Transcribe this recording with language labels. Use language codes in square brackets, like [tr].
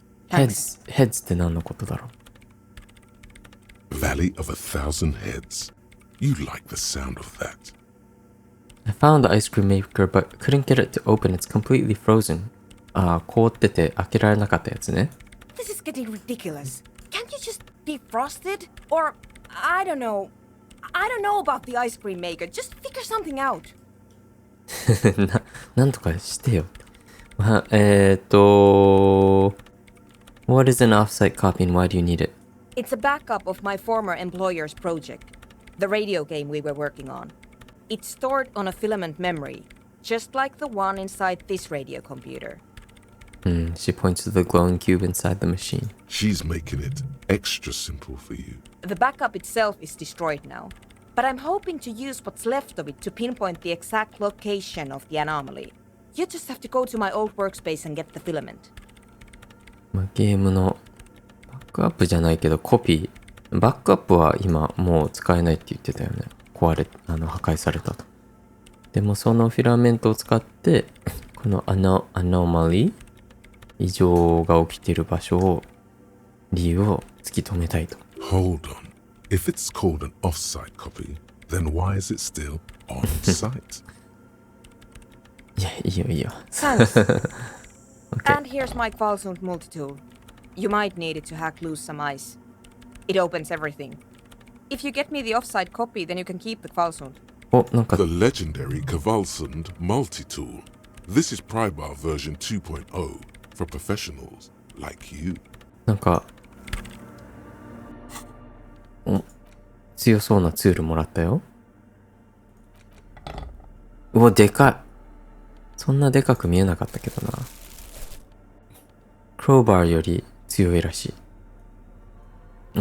[en] Thanks. [ja] Heads って何のことだろう。 [en] Valley of a Thousand Heads. You like the sound of that. I found the ice cream maker but couldn't get it to open. It's completely frozen. [ja] 凍ってて開けられなかったやつね。 [en] This is getting ridiculous. Can't you just defrost it? Or, I don't know. I don't know about the ice cream maker. Just figure something out. [ja] なんとかしてよ。 [en] What is an offsite copy and why do you need it? It's a backup of my former employer's project. The radio game we were working on. It's stored on a filament memory, just like the one inside this radio computer. She points to the glowing cube inside the machine. She's making it extra simple for you. The backup itself is destroyed now, but I'm hoping to use what's left of it to pinpoint the exact location of the anomaly. You just have to go to my old workspace and get the filament. [ja] ゲームのバックアップじゃないけどコピー。バックアップは今もう使えないって言ってたよね。破壊されたと。でもそのフィラメントを使ってこのアノマリー異常が起きている場所を理由を突き止めたいと。 [en] Hold on. If it's called an off-site copy, then why is it still on-site? [ja] いや、いいよいいよ。 [en] Thanks. Okay. And here's my Kvalsund multi-tool. You might need it to hack loose some ice. It opens everything. If you get me the off-site copy, then you can keep the Kvalsund. [ja] お、なんか [en] The legendary Kvalsund multi-tool. This is Prybar version 2.0 for professionals like you. [ja] なんか強そうなツールもらったよ。うわ、でかい。そんなでかく見えなかったけどな。クローバーより強いらしい。